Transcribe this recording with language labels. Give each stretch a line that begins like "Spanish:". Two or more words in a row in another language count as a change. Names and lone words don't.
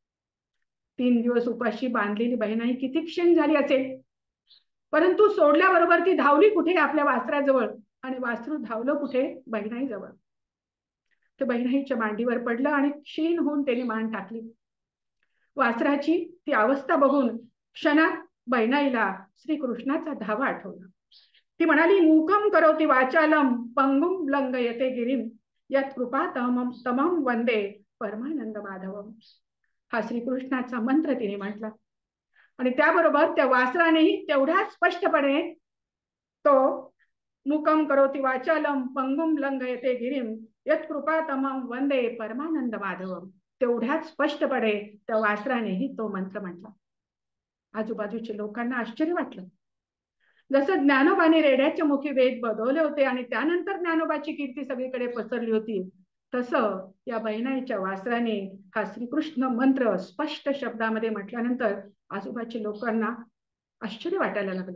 Marathi: 3 दिवस उपाशी बांधलेली बहिणाई किती क्षण झाली असेल, परंतु सोडल्याबरोबर ती धावली कुठे आपल्या वासराजवळ आणि वासरू धावलं कुठे बहिणाईजवळ. ते बहिणाईच्या मांडीवर पडलं आणि क्षीण होऊन त्याने मान टाकली. वासराची ती अवस्था बघून क्षणात बहिणाईला श्रीकृष्णाचा धावा आठवला. ती म्हणाली,
Sanskrit: मूकम करोति वाचालम पंगुम लंघयते गिरिम यत् कृपा तमम वंदे परमानंद माधवम.
Marathi: हा श्रीकृष्णाचा मंत्र तिने म्हटला आणि त्याबरोबर त्या वासरानेही तेवढ्या स्पष्टपणे तो
Sanskrit: मूकम करोति वाचालम पंगुम लंघयते गिरिम यत् कृपा तमम वंदे परमानंद माधवम,
Marathi: तेवढ्याच स्पष्टपणे त्या वासरानेही तो मंत्र म्हटला. आजूबाजूच्या लोकांना आश्चर्य वाटलं. जसं ज्ञानोबाने रेड्याच्या मुखी वेद बदवले होते आणि त्यानंतर ज्ञानोबाची कीर्ती सगळीकडे पसरली होती, तसं या बहिणाईच्या वासराने हा श्रीकृष्ण मंत्र स्पष्ट शब्दामध्ये म्हटल्यानंतर आजूबाजूच्या लोकांना आश्चर्य वाटायला लागलं.